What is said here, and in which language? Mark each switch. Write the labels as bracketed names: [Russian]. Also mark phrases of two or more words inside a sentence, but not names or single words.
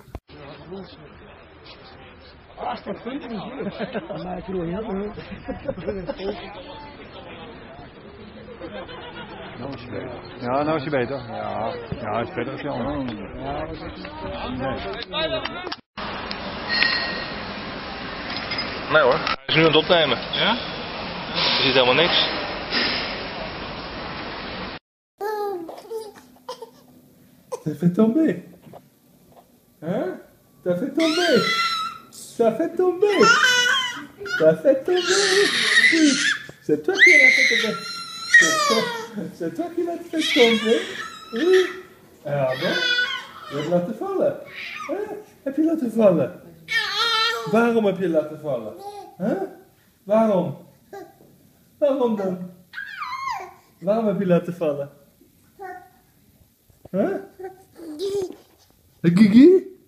[French] Ah, c'est fun, [Dutch] maar ik wil heel veel. Ja, nou is hij beter. Ja, hij is beter als Jan. Nee hoor, hij is nu aan het opnemen. Ja? Er zit helemaal niks. [French] Ça fait tomber. Hein? Ça fait tomber. Ça fait tomber. Ça fait tomber. Oui. C'est toi qui l'as fait tomber. C'est toi qui l'as fait tomber. Oui. Ah bon? [Dutch] Je hebt laten vallen. Huh? Heb je laten vallen? Waarom heb je laten vallen? Huh? Waarom? Waarom dan? Waarom heb je laten vallen? Huh? Gigi?